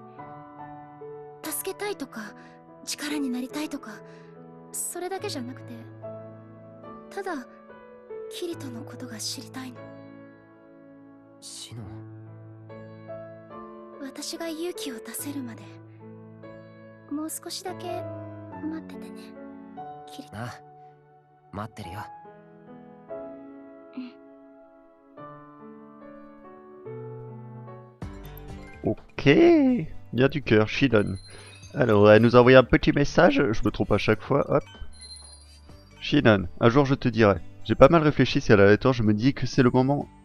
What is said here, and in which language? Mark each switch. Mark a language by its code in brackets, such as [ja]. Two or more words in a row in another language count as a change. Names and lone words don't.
[ja] 助けたいとか力になりたいとかそれだけじゃなくて、ただキリトのことが知りたいの。シノン、私が勇気を出せるまでもう少しだけ待っててね、キリト。ああ、待ってるよ。 [fr] Ok, bien du cœur, Shinon. Alors, elle nous a envoyé un petit message, je me trompe à chaque fois, hop. Shinon, un jour je te dirai. J'ai pas mal réfléchi si elle a le temps, je me dis que c'est le moment...